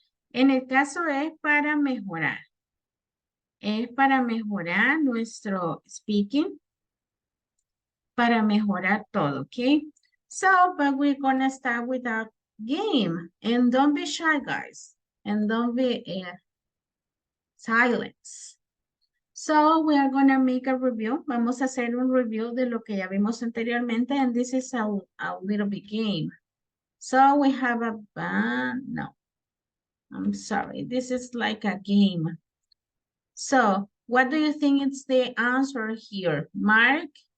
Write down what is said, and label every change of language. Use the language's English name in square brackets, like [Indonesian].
[Spanish] En el caso es para mejorar. Es para mejorar nuestro speaking, para mejorar todo, ¿ok? [English] So, but we're gonna start with our game. And don't be shy, guys. And don't be silence. So, we are gonna make a review. [Spanish] Vamos a hacer un review de lo que ya vimos anteriormente. [English] And this is a little bit game. So, we have a, no. I'm sorry. This is like a game. So, what do you think is the answer here? Mark?